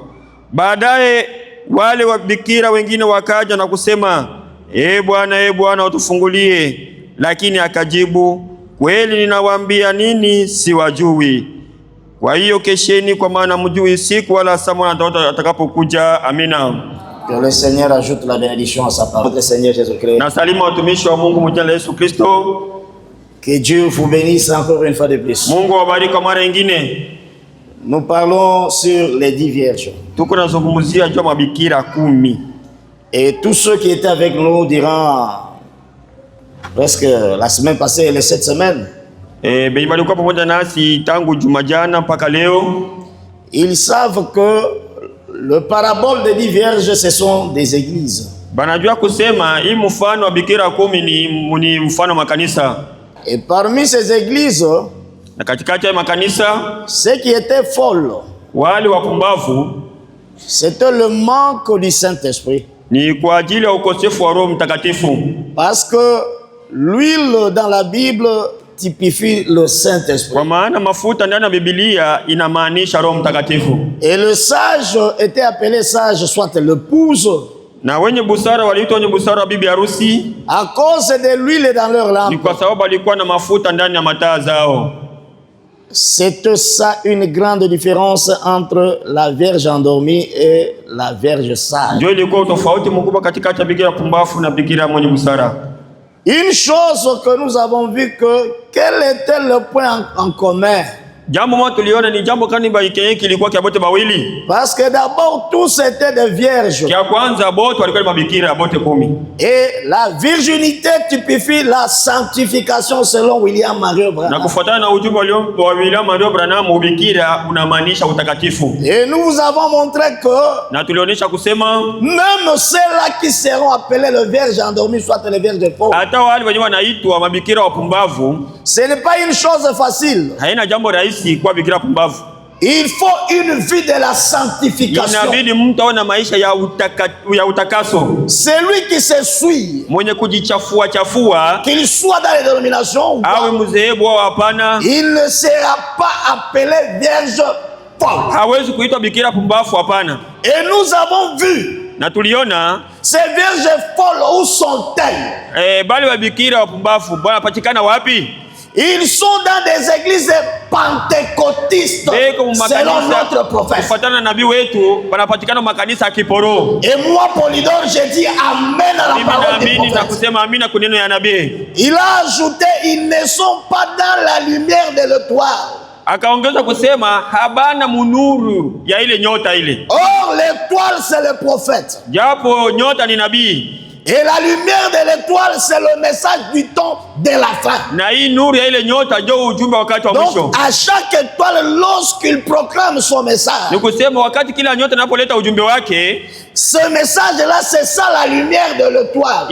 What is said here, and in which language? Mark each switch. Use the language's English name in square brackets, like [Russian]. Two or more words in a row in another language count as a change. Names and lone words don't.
[Swahili] Baadaye wale wabikira wengine wakaja na kusema, e Bwana, utufungulie. Lakini akajibu, kweli ninawaambia nini, siwajui. Kwa hiyo kesheni, kwa maana mjui siku wala saa Bwana atakapokuja. Amina. [French] Que le Seigneur ajoute la bénédiction à sa parole. Notre Seigneur Jésus-Christ. [Swahili] Na salimu watumishi wa Mungu mjina la Yesu Kristo. [French] Que Dieu vous bénisse encore une fois de plus. [Swahili] Mungu awabariki kwa mara nyingine. [French] Nous parlons sur les 10 vierges. [Swahili] Tuko nazungumzia juu ya mabikira 10. [French] Et tous ceux qui étaient avec nous durant presque la semaine passée et les 7 semaines, [Swahili] Benye balikuwa pamoja nasi tangu Jumajana mpaka leo, [French] ils savent que le parabole des 10 vierges, ce sont des églises. [Swahili] Banajua kusema hii mfano wa bikira 10 ni mfano wa makanisa. [French] Et parmi ces églises, [Swahili] Na katikati ya makanisa, [French] ceux qui étaient folles, [Swahili] wale wapumbavu, [French] c'était le manque du Saint-Esprit. [Swahili] ni kwa ajili ya ukosefu wa Roho Mtakatifu. [French] Parce que l'huile dans la Bible typifie le Saint-Esprit. [Swahili] Kwa maana mafuta ndani ya Biblia inamaanisha Roho Mtakatifu. [French] Et le sage était appelé sage, soit l'épouse, [Swahili] Na wenye busara waliitwa wenye busara wa bibi harusi, [French] à cause de l'huile dans leur [Swahili] ni [French] lampe. [Swahili] kwa sababu walikuwa na mafuta ndani ya mataa zao. [French] C'est ça une grande différence entre la vierge endormie et la vierge sage. [Swahili] Ndio ilikuwa tofauti mkubwa katikati ya bikira pumbafu na bikira mwenye busara. [French] Une chose que nous avons vu que quel était le point en commun? [Swahili] Jambo moja tuliona ni jambo kani baikeyeki ilikuwa kia bote bawili. [French] Parce que d'abord tous étaient des vierges. [Swahili] Kia kwanza bote walikuwa ni mabikira bote 10. [French] Et la virginité typifie la sanctification selon William Mario [Swahili] Na Branham. kufuatana na ujumbe wa William Mario Branham, ubikira unamaanisha utakatifu. [French] Et nous vous avons montré que [Swahili] Na tulionyesha kusema [French] même ceux-là qui seront appelés les vierges endormies, soit les vierges pauvres, [Swahili] hata wale wenye wanaitwa mabikira wapumbavu, [French] ce n'est pas une chose facile. [Swahili] haina jambo rahisi kwa bikira pumbavu. [French] Il faut une vie de la sanctification. [Swahili] Inabidi mtu awe na maisha ya utakaso. [French] Celui qui se suit, [Swahili] Mwenye kujichafua chafua, [French] qu'il soit dans les dénominations ou [Swahili] awe [French] pas, [Swahili] mzehebu au hapana, [French] il ne sera pas appelé vierge folle. [Swahili] hawezi kuitwa bikira pumbavu, hapana. [French] Et nous avons vu [Swahili] Na tuliona [French] ces vierges folles, où sont-elles? [Swahili] bali wa bikira wapumbavu bwana patikana wapi? [French] Ils sont dans des églises pentecôtistes, selon notre prophète. [Swahili] Kufuatana na nabii wetu wanapatikana makanisa ya kiporo. [French] Et moi, Polydore, j'ai dit amen à la parole du [Swahili] Mimi na [French] prophète. [Swahili] kusema amina kuneno ya nabii. [French] Il a ajouté, ils ne sont pas dans la lumière de l'étoile. [Swahili] Akaongeza kusema habana munuru ya ile nyota ile. [French] Or, l'étoile, c'est le prophète. [Swahili] Japo nyota ni nabii. [French] Et la lumière de l'étoile, c'est le message du temps de la fin. [Swahili] Na hii nuru ya ile nyota ndio ujumbe wakati wa mwisho. [French] Donc, à chaque étoile, lorsqu'il proclame son message, [Swahili] Ni kusema wakati kila nyota inapoleta ujumbe wake, [French] ce message-là, c'est ça la lumière de l'étoile.